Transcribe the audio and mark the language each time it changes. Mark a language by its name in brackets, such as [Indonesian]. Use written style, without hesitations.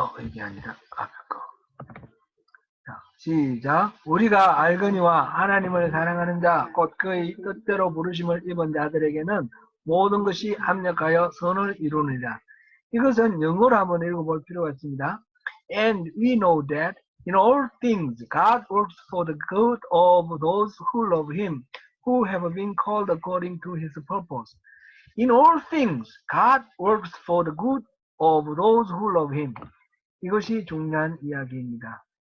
[Korean] 이게 아니라 앞에 거. 자, 시작. 우리가 알거니와 하나님을 사랑하는 자, 곧 그의 뜻대로 부르심을 입은 자들에게는 모든 것이 합력하여 선을 이루느니라. 이것은 영어로 한번 읽어볼 필요가 있습니다. [English] And we know that in all things God works for the good of those who love Him, who have been called according to His purpose. In all things God works for the good of those who love Him. [Korean] 이것이 중요한 이야기입니다.